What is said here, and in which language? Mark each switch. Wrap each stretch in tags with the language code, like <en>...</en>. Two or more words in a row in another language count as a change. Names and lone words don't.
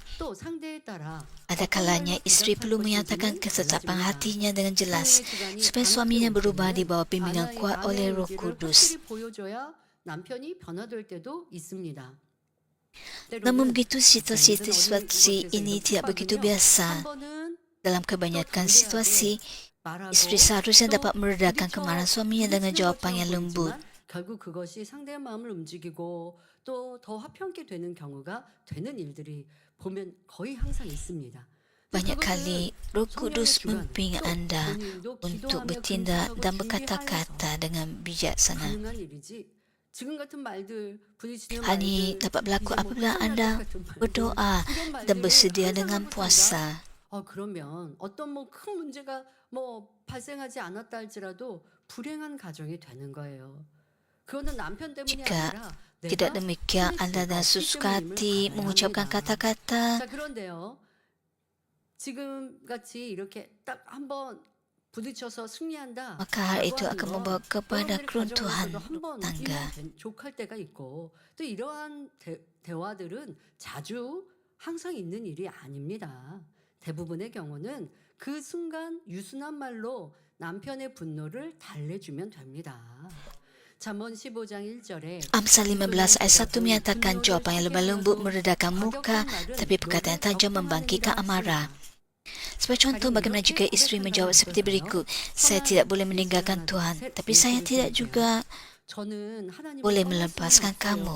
<ms>Ada kalanya isteri perlu menyatakan ketetapan hatinya dengan jelas supaya suaminya berubah di bawah bimbingan kuat oleh Roh Kudus. Namun begitu situasi ini tidak begitu biasa. Dalam kebanyakan situasi, isteri seharusnya dapat meredakan kemarahan suaminya dengan jawapan yang lembut.</ms> <ko>결국 그것이 상대의 마음을 움직이고 또 더 화평케 되는 경우가 되는 일들이 보면 거의 항상 있습니다.</ko> <ms>Banyak kali Roh Kudus membimbing Anda untuk bertindak dan berkata-kata dengan bijaksana. Hal ini dapat berlaku apabila Anda berdoa dan bersedia dengan puasa.</ms> <ko>그러면 어떤 큰 문제가 발생하지 않았다 할지라도 불행한 가정이 되는 거예요. 그거는 남편 때문이</ko> <ms>Jika</ms> <ko>아니라</ko> <ms>tidak demikian, Anda dan sesuka hati mengucapkan kata-kata,</ms> <ko>자, 그런데요. 지금 같이 이렇게 딱 한번 부딪혀서 승리한다.</ko> <ms>maka hal itu akan membawa kepada keruntuhan tangga.</ms> <ko>족할 때가 있고 또 이러한 대화들은 자주 항상 있는 일이 아닙니다. 대부분의 경우는 그 순간 유순한 말로 남편의 분노를 달래주면 됩니다. 잠언 15장 1절에</ko> <ms>Amsal 15 ayat 1 menyatakan jawapan yang lemah lembut meredakan muka, tapi perkataan tajam membangkitkan amarah. Sebagai contoh, bagaimana jika isteri menjawab seperti berikut, saya tidak boleh meninggalkan Tuhan, tapi saya tidak juga boleh melepaskan kamu.</ms>